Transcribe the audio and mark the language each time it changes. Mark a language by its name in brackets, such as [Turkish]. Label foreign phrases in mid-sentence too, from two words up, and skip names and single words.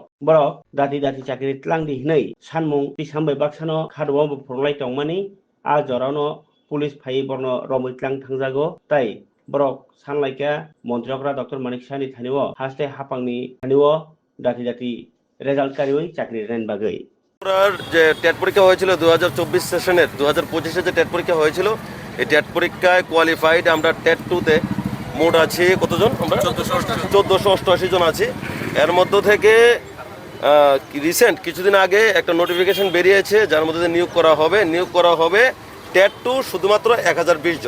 [Kok Borok] Borok dati chakri tlangdi hinai sanmung tisambai baksano khadumo phunukhlai tongmani a jorano pulis phai borno romitlang thangjago tai borok sanlaika montrokra Dr. Manik Sani thaniwo haste hapangni thaniwo dati result karioi chakri ren bagai. [Bangla] যে টেট পরীক্ষা হয়েছিল 2024 সেশনের 2025-এ যে টেট পরীক্ষা হয়েছিল এই টেট পরীক্ষায় কোয়ালিফাইড আমরা টেট 2-তে মোট আছি কতজন? আমরা 1488 জন আছি। এর মধ্য থেকে রিসেন্ট কিছুদিন আগে একটা নোটিফিকেশন বেরিয়েছে যার মধ্যে নিয়োগ করা হবে টেট 2 শুধুমাত্র 1020 জন।